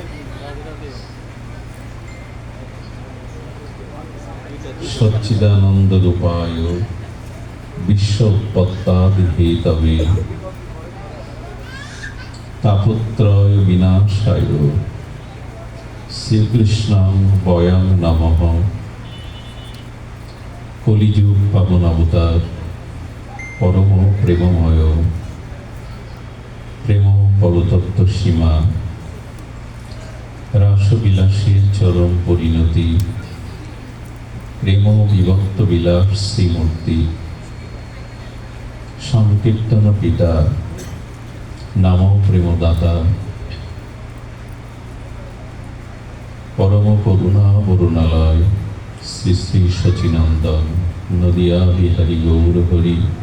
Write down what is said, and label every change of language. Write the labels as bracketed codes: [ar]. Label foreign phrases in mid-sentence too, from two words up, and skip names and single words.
[sa] सच्चिदानंद रूपाय विश्वोत्पत्तादि हेतवे तापत्रय विनाशाय श्रीकृष्णाय वयं नमः। [bn] কলিযুগ পাবন অবতার পরম প্রেমময় প্রেম পরতত্ত্ব সীমা रासবিলাসের চরম পরিণতি প্রেম বিভক্ত বিলাস শ্রীমূর্তি সংকীর্তন পিতা নাম প্রেমদাতা পরম করুণা বরুণালয় শ্রী শ্রী সচিনন্দন নদিয়া বিহারী গৌর হরি